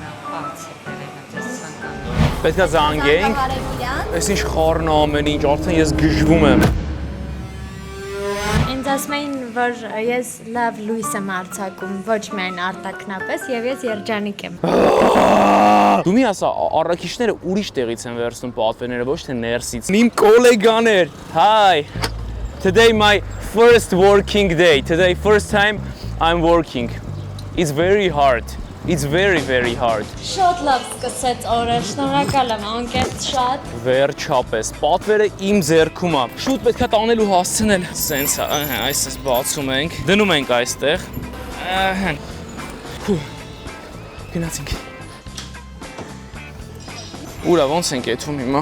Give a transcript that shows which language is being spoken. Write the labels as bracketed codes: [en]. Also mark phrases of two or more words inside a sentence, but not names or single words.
[hy] Պետք է զանգեինք։ Այս ինչ խառն է ամեն ինչ, արդեն ես գժվում եմ։ Ինձ ասում էին, որ ես լավ լույս եմ արձակում, ոչ միայն արտաքնապես, եւ ես երջանիկ եմ։ Դու մի ասա, առաքիչները ուրիշ տեղից են վերցնում պատվերները, ոչ թե ներսից։ Իմ կոլեգաներ, [en] hi. Today my first working day. Today first time I'm working. It's very hard. It's very hard. [hy] Շատ լավ սկսեց օրը, շնորհակալ եմ, անկեղծ շատ։ Վերջապես, պատվերը իմ ձեռքում է։ Շուտ պետք է տանել ու հասցնել։ Սենց է, այս բացում ենք, դնում ենք այստեղ։ Գնացինք։ Ուրա, ոնց ենք եթում հիմա։